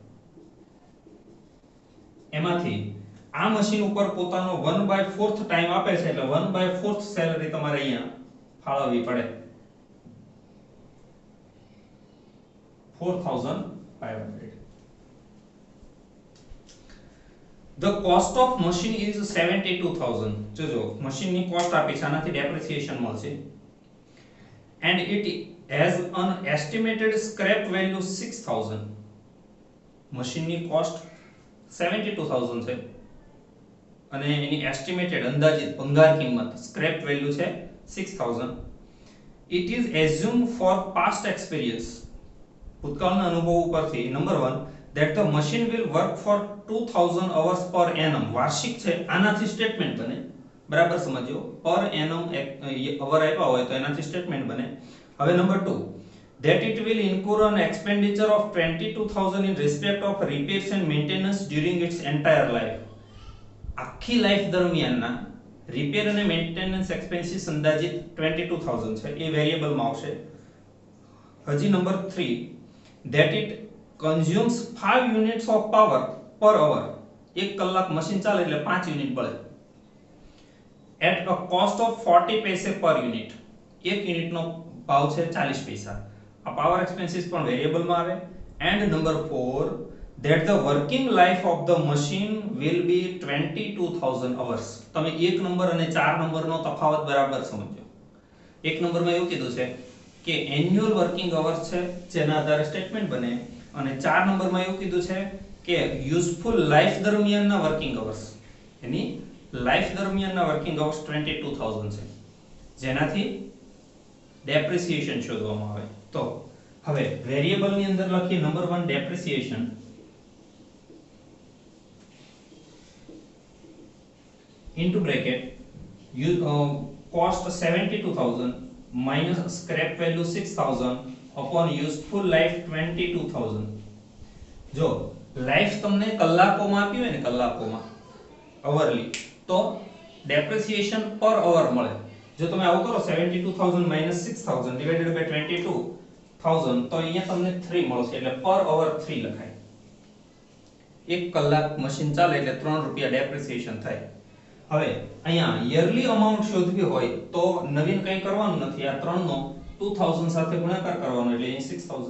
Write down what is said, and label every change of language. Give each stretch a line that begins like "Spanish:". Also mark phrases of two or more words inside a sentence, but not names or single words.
Gujarati: એમાંથી આ મશીન ઉપર પોતાનો 1/4 ટાઈમ આપે છે એટલે 1/4 સેલરી તમારે અહીંયા ફાળવવી પડે. 4,500.
English: The cost of machine is 72,000.
Gujarati: જોજો મશીનની કોસ્ટ આપી છે, આનાથી ડેપ્રિસિએશન મળશે.
English: And it has an estimated scrap value 6,000.
Gujarati: મશીનની કોસ્ટ 72,000 છે અને એની એસ્ટિમેટેડ અંદાજિત ભંગાર કિંમત
English: scrap value
Gujarati: છે 6000.
English: It is assumed for past experience,
Gujarati: ભૂતકાળના અનુભવ ઉપરથી નંબર 1
English: that the machine will work for 2000 hours per annum.
Gujarati: વાર્ષિક છે આનાથી સ્ટેટમેન્ટ બને, બરાબર સમજો.
English: per annum hour
Gujarati: આપ્યા હોય તો એનાથી સ્ટેટમેન્ટ બને. હવે નંબર 2
English: that it will incur an expenditure of 22000 in respect of repairs and maintenance during its entire life.
Gujarati: આખી લાઈફ દરમિયાનના રિપેર અને
English: maintenance expenses
Gujarati: અંદાજિત 22000 છે, એ વેરિયેબલમાં આવશે. હજી નંબર 3
English: that it consumes 5 units of power per hour.
Gujarati: 1 કલાક મશીન ચાલે એટલે 5 યુનિટ બળે.
English: at a cost of 40 પૈસે per unit.
Gujarati: 1 યુનિટનો ભાવ છે 40 પૈસા. આ
English: power expenses
Gujarati: પણ વેરિયેબલમાં આવે.
English: and number 4 that the working life of the machine will be 22000 hours.
Gujarati: તમે 1 નંબર અને 4 નંબરનો તફાવત બરાબર સમજો. 1 નંબરમાં એવું કીધું છે કે
English: annual working hours
Gujarati: છે જેના આધારે સ્ટેટમેન્ટ બને, અને 4 નંબરમાં એવું કીધું છે કે
English: useful life
Gujarati: દરમિયાનના
English: working hours,
Gujarati: એની લાઈફ દરમિયાનના
English: working hours
Gujarati: 22000 છે, જેનાથી ડેપ્રિસિએશન શોધવામાં આવે. તો હવે વેરિયેબલ ની અંદર લખીએ નંબર 1 ડેપ્રિસિએશન
English: into bracket cost 72000 minus scrap value 6000 upon useful life 22000.
Gujarati: જો લાઈફ તમને કલાકોમાં આપી હોય ને, કલાકોમાં અવરલી, તો
English: depreciation per hour
Gujarati: મળે. જો તમે આવું કરો
English: 72000 minus 6000 divided by 22000
Gujarati: તો અહીંયા તમને 3 મળશે, એટલે
English: per hour
Gujarati: 3 લખાય. 1 કલાક મશીન ચાલે એટલે 3 રૂપિયા ડેપ્રિસિએશન થાય. હવે અહીંયા
English: yearly amount
Gujarati: શોધવી હોય તો નવીન કંઈ કરવાનું નથી, આ 3 નો 2000 સાથે ગુણાકાર કરવાનો એટલે અહીં 6000.